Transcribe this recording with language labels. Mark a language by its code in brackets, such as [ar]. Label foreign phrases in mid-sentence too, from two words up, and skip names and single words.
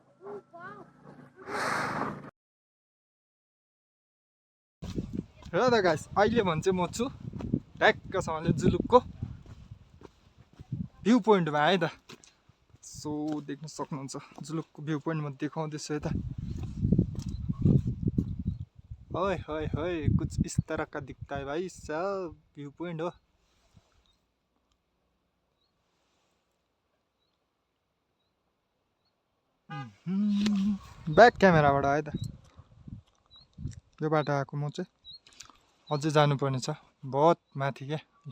[ne] र त गाइस अहिले भने चाहिँ म छु ट्याक्कसँगले जुलुकको भ्यू पोइन्टमा है त। सो देख्न सक्नुहुन्छ जुलुकको [en] view point [ne] म देखाउँदैछु यता। [hi] ओए होए होए कुछ इस तरह का दिखता है भाई सब [en] view point [hi] हो। [ne] ब्याक क्यामेराबाट है त यो बाटो आएको म चाहिँ। अझै जानुपर्ने छ बहुत माथि क्या।